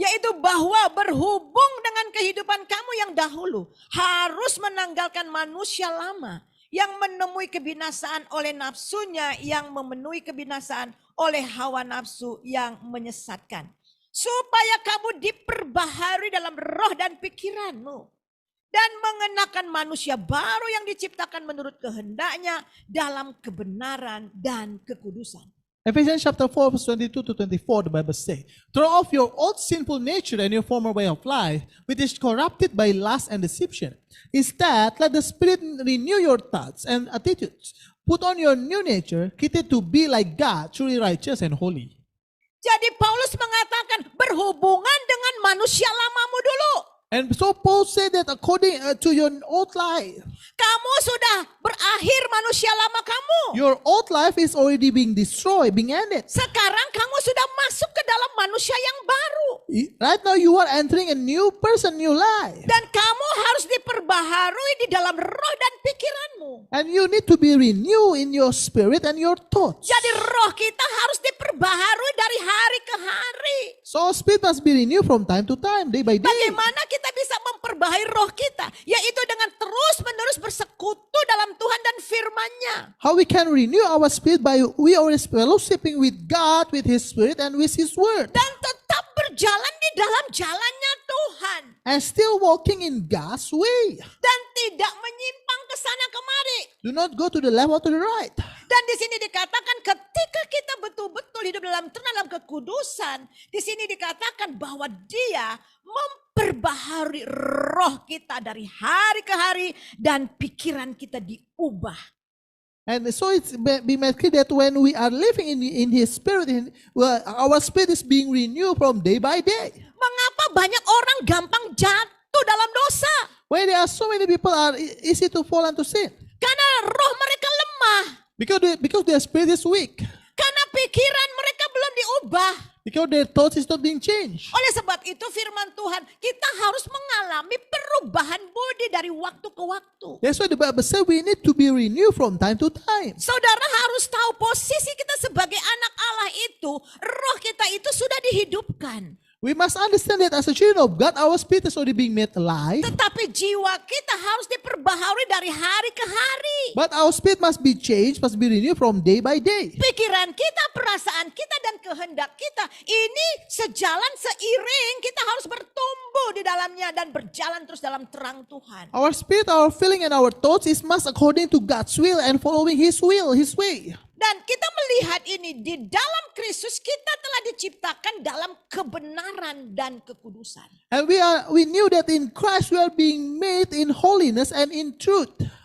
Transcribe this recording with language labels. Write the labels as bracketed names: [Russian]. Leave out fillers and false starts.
[Indonesian] Yaitu bahwa berhubung dengan kehidupan kamu yang dahulu, harus menanggalkan manusia lama yang menemui kebinasaan oleh nafsunya, yang memenuhi kebinasaan oleh hawa nafsu yang menyesatkan. Supaya kamu diperbaharui dalam roh dan pikiranmu. Dan mengenakan manusia baru yang diciptakan menurut kehendaknya dalam kebenaran dan kekudusan. [English] Ephesians chapter 4 verse 22 to 24, the Bible says, throw off your old sinful nature and your former way of life, which is corrupted by lust and deception. Instead, let the Spirit renew your thoughts and attitudes. Put on your new nature, created to be like God, truly righteous and holy. [Indonesian] Jadi Paulus mengatakan berhubungan dengan manusia lamamu dulu. [English] And so Paul said that according to your old life, [Indonesian] kamu sudah berakhir manusia lama kamu. [English] Your old life is already being destroyed, being ended. [Indonesian] Sekarang kamu sudah masuk ke dalam manusia yang baru. [English] Right now you are entering a new person, new life. [Indonesian] Dan kamu harus diperbaharui di dalam roh dan pikiranmu. [English] And you need to be renewed in your spirit and your thoughts. [Indonesian] Jadi roh kita harus diperbaharui dari hari ke hari. [English] So spirit must be renewed from time to time, day by day. [Indonesian] Bagaimana kita bisa memperbaharui roh kita? Yaitu dengan terus-menerus bersekutu dalam Tuhan dan firman-Nya. [English] How we can renew our spirit by we always fellowshipping with God, with His Spirit and with His Word. [Indonesian] Dan tetap berjalan di dalam jalannya Tuhan. [English] And still walking in God's way. [Indonesian] Dan tidak menyimpang ke sana kemari. [English] Do not go to the left or to the right. [Indonesian] Dan di sini dikatakan ketika kita betul-betul hidup dalam kekudusan, di sini dikatakan bahwa Dia memperbaharui roh kita dari hari ke hari dan pikiran kita diubah. [English] And so it's be made clear that when we are living in His Spirit, our spirit is being renewed from day by day. [Indonesian] Mengapa banyak orang gampang jatuh dalam dosa? [English] Why there are so many people are easy to fall into sin? [Indonesian] Karena roh mereka lemah. [English] Because their spirit is weak. [Indonesian] Karena pikiran mereka belum diubah. [English] Because their thoughts is not being changed. [Indonesian] Oleh sebab itu firman Tuhan, kita harus mengalami perubahan budi dari waktu ke waktu. [English] That's why the Bible says we need to be renewed from time to time. [Indonesian] Saudara harus tahu posisi kita sebagai anak Allah itu, roh kita itu sudah dihidupkan. [English] We must understand that as a children of God, our spirit is already being made alive. [Indonesian] Tetapi jiwa kita harus diperbaharui dari hari ke hari. [English] But our spirit must be changed, must be renewed from day by day. [Indonesian] Pikiran kita, perasaan kita, dan kehendak kita ini sejalan seiring, kita harus bertumbuh di dalamnya dan berjalan terus dalam terang Tuhan. [English] Our spirit, our feeling, and our thoughts is must according to God's will and following His will, His way. [Indonesian] Dan kita melihat ini di dalam Kristus kita telah diciptakan dalam kebenaran dan kekudusan. [English] And we knew that in Christ we are being made in holiness and in truth.